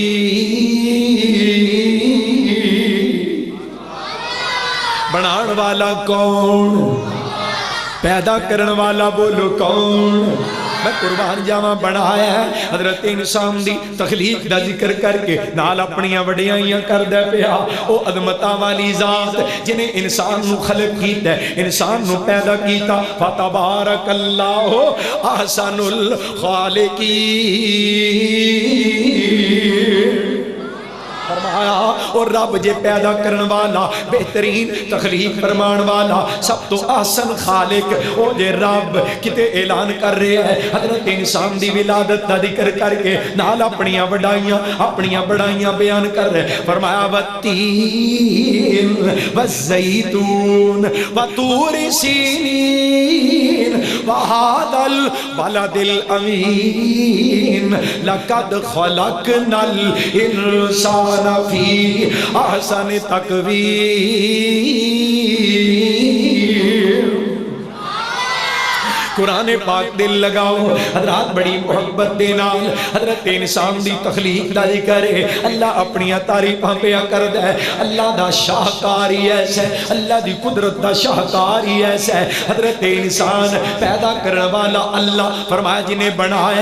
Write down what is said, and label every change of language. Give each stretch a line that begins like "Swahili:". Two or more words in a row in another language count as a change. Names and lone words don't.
Punjabi: بنان والا کون پیدا کرن والا بولو کون میں قربان جاواں بنایا ہے حضرت انسان دی تخلیق دا ذکر کر کے نال اپنیاں وڈیائیاں کر دے پیا او عظمتاں والی ذات جنہیں انسان نو خلق کیتا ہے انسان نو پیدا کیتا
Arabic: فتبارک اللہ احسن الخالقین
Punjabi: فرمایا اور رب جے پیدا کرن والا بہترین تخلیق فرمان والا سب تو احسن خالق او جے رب کتے اعلان کر رہے ہیں حضرت انسان دی ولادت دا ذکر کر کے نال اپنیاں بڑائیاں بیان کر رہے فرمایا
Arabic: والتین والزیتون وطور سینین وهذا البلد الامین لقد خلقنا الانسان فی احسن تقویم
Punjabi: قرآن پاک دل لگاؤ حضرات بڑی محبت دینا حضرت انسان دی تخلیق دا ذکر ہے اللہ اپنی تعریفاں پہ کر دے اللہ دا شاہکاری ایسا ہے اللہ دی قدرت دا شاہکاری ایسا ہے حضرت انسان پیدا کرنے والا اللہ فرمایا جنہیں بنایا